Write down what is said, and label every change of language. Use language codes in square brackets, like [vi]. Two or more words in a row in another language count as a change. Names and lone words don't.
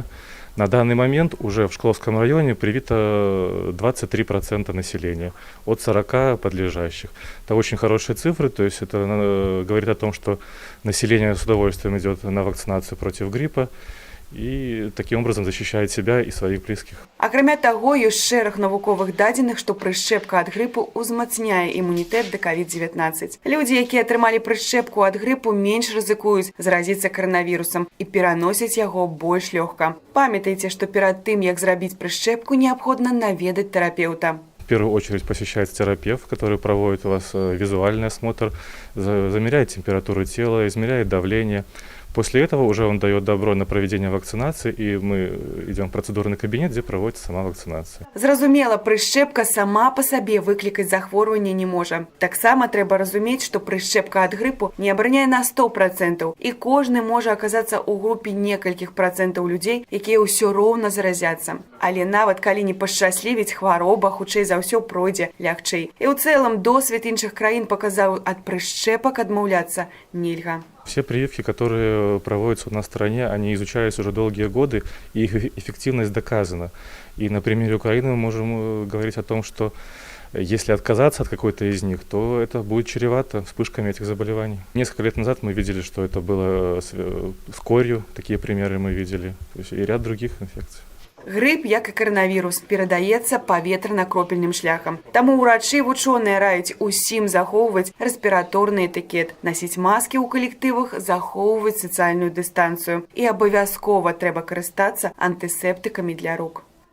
[ru] На данный момент уже в Шкловском районе привито 23% населения от 40 подлежащих. Это очень хорошие цифры, то есть это говорит о том, что население с удовольствием идет на вакцинацию против гриппа и таким образом защищает себя и своих близких. [be] Акрамя таго, ёсць шэраг навуковых дадзеных, што прышчэпка ад грыпу ўзмацняе імунітэт да COVID-19. Людзі, якія атрымалі прышчэпку ад грыпу, менш рызыкуюць заразіцца каранавірусам і пераносяць яго больш лёгка. Памятайце, што перад тым, як зрабіць прышчэпку, неабходна наведаць тэрапеўта. [ru] В первую очередь посещается терапевт, который проводит у вас визуальный осмотр, замеряет температуру тела, измеряет давление. После этого уже он дает добро на проведение вакцинации, и мы идем в процедурный кабинет, где проводится сама вакцинация. [be] Зразумела, прышчэпка сама па сабе выклікаць захворванне не можа. Таксама трэба разумець, што прышчэпка ад грыпу не абараняе на 100%, і кожны можа аказацца ў групе некалькіх працэнтаў людзей, якія ўсё роўна заразяцца. Але нават калі не пашчаслівіць, хвароба хутчэй за ўсё пройдзе лягчэй. І ў цэлым досвед іншых краін паказаў, ад прышчэпак адмаўляцца нельга. [ru] Все прививки, которые проводятся у нас в стране, они изучаются уже долгие годы, и их эффективность доказана. И на примере Украины мы можем говорить о том, что если отказаться от какой-то из них, то это будет чревато вспышками этих заболеваний. Несколько лет назад мы видели, что это было с корью, такие примеры мы видели, то есть и ряд других инфекций. [be] Грып, як і каранавірус, перадаецца паветрана-кропельным шляхам. Таму ўрачы вучоныя раюць усім захоўваць рэспіраторны этыкет, насіць маскі ў калектывах, захоўваць сацыяльную дыстанцыю. І абавязкова трэба карыстацца антысептыкамі для рук.